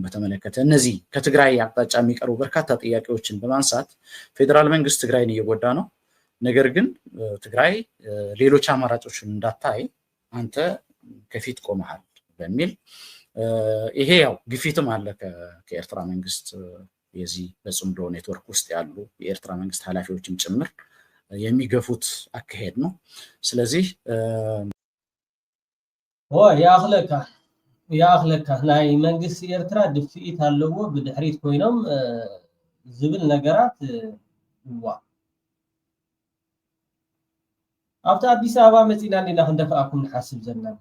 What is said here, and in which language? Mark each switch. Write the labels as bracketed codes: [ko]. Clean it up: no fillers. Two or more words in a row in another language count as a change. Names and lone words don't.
[am] በተመለከተ እነዚህ ከትግራይ አቅጣጫ የሚቀርቡ በርካታ ጥያቄዎችን በማንሳት ፌዴራል መንግስት ትግራይን እየጎዳ ነው፣ ነገር ግን ትግራይ ሌሎች አማራጮችን እንዳታይ አንተ ከፊት ቆመሃል በሚል ይሄ ያው ግፊትም አለ ከኤርትራ መንግስት የዚህ በጽምዶ ኔትወርክ ውስጥ ያሉ የኤርትራ መንግስት ኃላፊዎችም ጭምር የሚገፉት አካሄድ ነው። ስለዚህ [ti] ያኽለካ ናይ መንግስቲ ኤርትራ ድፍኢት ኣለዎ ብድሕሪት ኮይኖም ዝብል ነገራት ኣብቲ አዲስ አበባ መፂና ኢና ክንደፍኣኩም ንሓስብ ዘለና